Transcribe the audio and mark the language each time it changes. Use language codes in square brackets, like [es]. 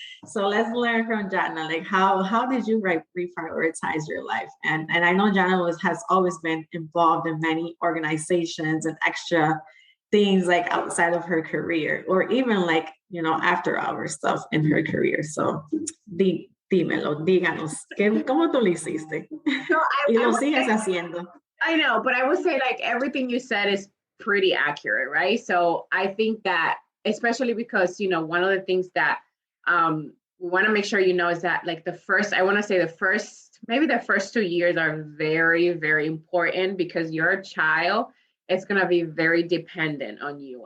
[en] So let's learn from Jatna, like how did you reprioritize your life? And I know Jatna has always been involved in many organizations and extra things like outside of her career, or even like, after hour stuff in her career. [es] So díganos, ¿cómo tú lo hiciste? Y lo sigues haciendo. [en] I know, but I would say like everything you said is pretty accurate, right? So I think that, especially because, one of the things that we want to make sure is that like the first maybe the first 2 years are very, very important because your child is going to be very dependent on you.